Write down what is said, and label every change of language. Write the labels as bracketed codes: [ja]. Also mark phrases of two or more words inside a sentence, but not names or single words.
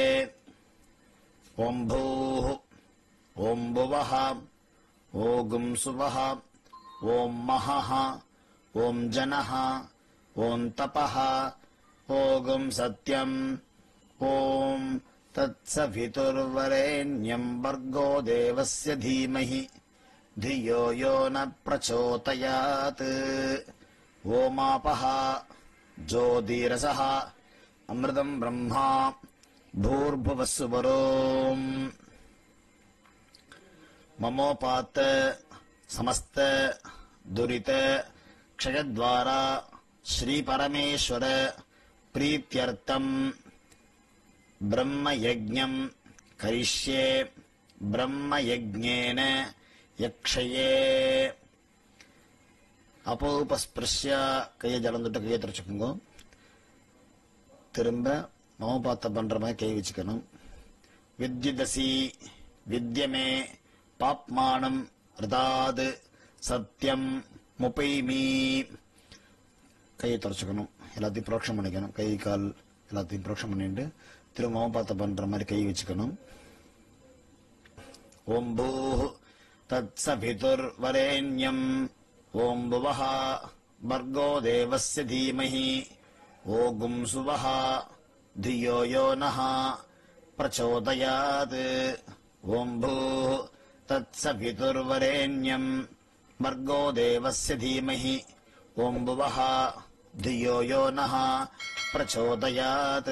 [sa] ओम् भूः ओम् भुवः ओम् सुवः ओम् महः ओम् जनः ओम् तपः ओम् सत्यम्. ओम् तत्सवितुर्वरेण्यम् वर्गो देवस्य धीमहि धियो यो न प्रचोदयात्. ओमापः ज्योतिरसः अमृतं ब्रह्मा भूर्भुवस्सुवरोम्. ममोपात समस्त दुरित क्षयद्वारा श्री परमेश्वर प्रीत्यर्थं ब्रह्मयज्ञं करिष्ये. ब्रह्मयज्ञेन யக்ஷயே. [ta] அபோபஸ்பிருஷ்ய கையை ஜலம் தொட்டு கையை துடைச்சுக்கோங்க. திரும்ப மமபாத்த பண்ற மாதிரி கை வச்சுக்கணும். [sa] विद्युदसि विद्यमे पाप्मानम् ऋतात् सत्यम् मुपैमि. [ta] கையை துடைச்சுக்கணும். எல்லாத்தையும் புரோக்ஷம் பண்ணிக்கணும். கை கால் எல்லாத்தையும் புரோக்ஷம் பண்ணிட்டு திரும்ப மமபாத்த பண்ற மாதிரி கை வச்சுக்கணும். [sa] ओम् भूः तत्सवितुर्वरेण्यम् ओम् भुवः भर्गो देवस्य धीमहि ओगुं सुवः धियो यो नः प्रचोदयात्. ओम् भूः तत्सवितुर्वरेण्यम् भर्गो देवस्य धीमहि ओम् भुवः धियो यो नः प्रचोदयात्.